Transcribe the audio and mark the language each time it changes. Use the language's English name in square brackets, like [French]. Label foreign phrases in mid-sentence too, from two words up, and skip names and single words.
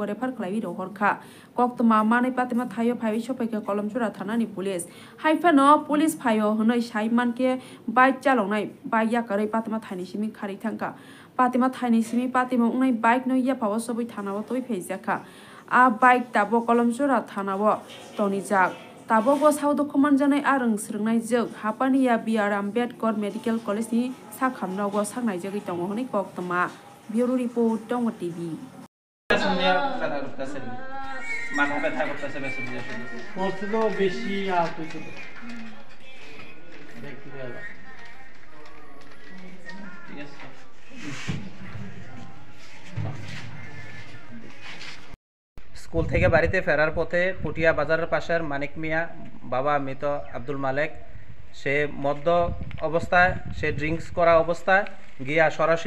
[Kok Borok] refer khlai ro horkha koktoma manai patima thayo phai sopaike kolomchura thana ni police haifano police phayo honoi saiman ke bike chalongnai bike yakarai patima thani simi khari thangka patima thani simi patima ungnai bike no ya pawo sobai thanabo toi pheijaka a bike tabo kolomchura thanabo toni jak tabo go saudo command janai arung srungnai jog hapani ya br ambedkar medical college ni sakhamna go sangnai jagi tongo honai koktoma [English] bureau report [Kok Borok] tongo tv [Bangla] মাথা ব্যথা করতেছে বেশি করতে তো বেশি আর কিছু দেখতে গেল ঠিক আছে স্কুল থেকে বাড়িতে ফেরার পথে পুটিয়া বাজারের পাশের মানিক মিয়া বাবা মৃত আব্দুল মালেক সে মদ্য অবস্থায় সে ড্রিঙ্কস করা অবস্থায় গিয়া সরাসরি